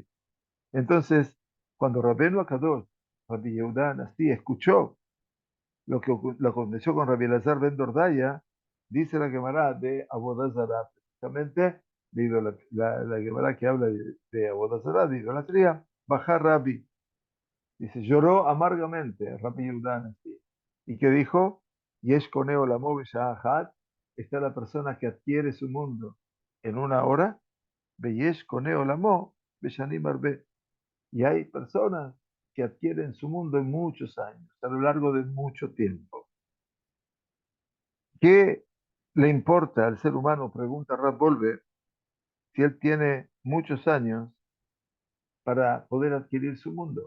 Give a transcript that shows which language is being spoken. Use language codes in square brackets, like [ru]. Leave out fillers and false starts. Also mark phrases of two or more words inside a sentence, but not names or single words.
[es] Entonces, cuando Rabbeinu Akadosh, Rabbi Yehuda Anasí, escuchó lo que aconteció con Rabbi Elazar ben Dordaya, dice la Gemara de Avodah Zará, precisamente la Gemara que habla de Avodah Zará, de idolatría, baja Rabbi, dice, lloró amargamente Rabbi Yehuda Anasí. ¿Y qué dijo? [he] יש קונה עולמו בשעה, [es] está la persona que adquiere su mundo en una hora, [he] ויש קונה עולמו בשנים הרבה. [es] Y hay personas que adquieren su mundo en muchos años, a lo largo de mucho tiempo. ¿Qué le importa al ser humano? Pregunta Rab Volve, si él tiene muchos años para poder adquirir su mundo.